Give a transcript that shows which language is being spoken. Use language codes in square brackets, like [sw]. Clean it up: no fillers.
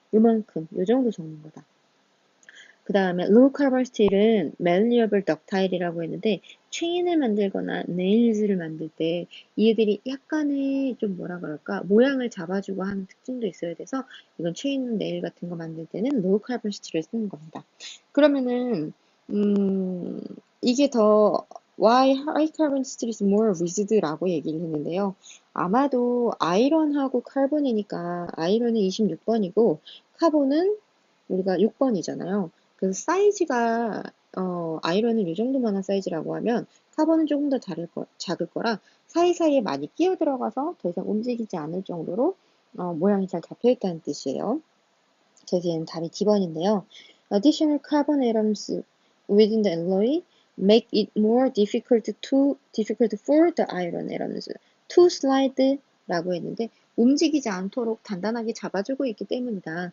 [ko] 요만큼, 요 정도 섞는 거다. 그 다음에 low carbon steel은 malleable ductile이라고 했는데 체인을 만들거나 네일즈를 만들 때 얘들이 약간의 좀 뭐라 그럴까 모양을 잡아주고 하는 특징도 있어야 돼서 이건 체인 네일 같은 거 만들 때는 low carbon steel을 쓰는 겁니다. 그러면은 이게 더 [en] why high carbon steel is more rigid [ko] 라고 얘기를 했는데요. 아마도 아이런하고 카본이니까 아이런은 26번이고 카본은 우리가 6번이잖아요. 그래서 사이즈가 아이런은 이 정도만한 사이즈라고 하면 카본은 조금 더 작을 거라 사이사이에 많이 끼어 들어가서 더 이상 움직이지 않을 정도로 모양이 잘 잡혀 있다는 뜻이에요. 그래서 얘는 답이 D번인데요. [en] Additional carbon atoms within the alloy make it more difficult for the iron atoms to slide라고 [ko] 했는데 움직이지 않도록 단단하게 잡아주고 있기 때문이다.